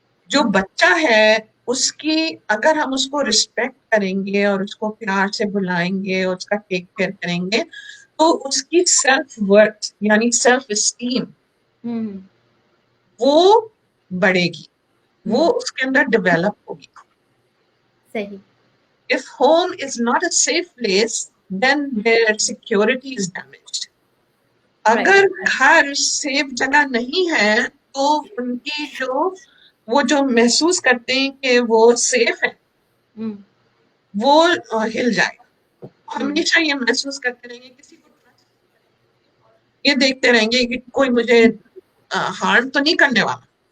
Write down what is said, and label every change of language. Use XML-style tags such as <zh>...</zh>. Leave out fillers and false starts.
<ur>جو بچہ ہے اس کی اگر ہم اس کو رسپیکٹ کریں گے اور اس کو پیار سے بلائیں گے اور اس کا ٹیک کیئر کریں گے تو اس کی سیلف ورتھ یعنی سیلف اسٹیم وہ بڑھے گی, وہ اس کے اندر ڈیولپ ہوگی. صحیح.</ur> <en>If home is not a safe place, then their security is damaged.</en> <ur>اگر گھر سیف جگہ نہیں ہے تو ان کی وہ جو محسوس کرتے ہیں کہ وہ سیف ہے وہ ہل جائے گا. ہمیشہ یہ محسوس کرتے رہیں گے کسی کو یہ دیکھتے رہیں گے کہ کوئی مجھے ہارم تو نہیں کرنے والا.</ur>